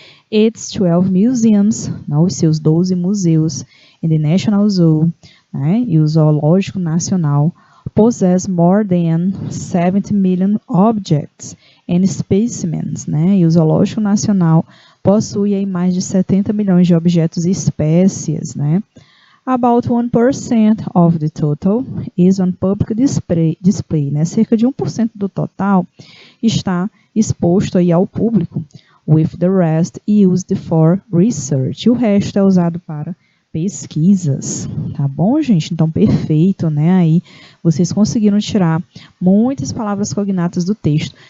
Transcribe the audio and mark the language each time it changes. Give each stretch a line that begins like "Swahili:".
English: Its 12 museums,
Portuguese: né, os seus 12 museus,
English: and the National Zoo,
Portuguese: né, e o Zoológico Nacional,
English: possess more than 70 million objects and specimens,
Portuguese: né, e o Zoológico Nacional possui aí mais de 70 milhões de objetos e espécies, né.
English: About 1% of the total is on public display, né?
Portuguese: Cerca de 1% do total está exposto aí ao público,
English: with the rest used for research.
Portuguese: E o resto é usado para pesquisas, tá bom, gente? Então, perfeito, né? Aí vocês conseguiram tirar muitas palavras cognatas do texto.